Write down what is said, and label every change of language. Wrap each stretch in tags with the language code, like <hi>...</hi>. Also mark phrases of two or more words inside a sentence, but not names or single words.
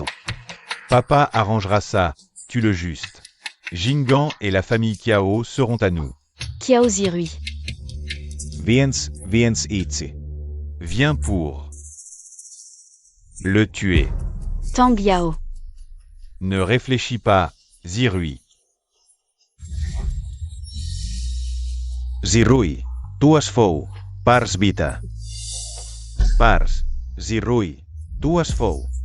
<fr>Papa arrangera ça, tue le juste. Jingan et la famille Kiao seront à nous. Kiao Zirui. Viens Itzi. Viens pour le tuer. Tang Yao. Ne réfléchis pas, Zirui. Zirui. Tuas fou. Pars vita. Pars, Zirui, tuas fou.</fr>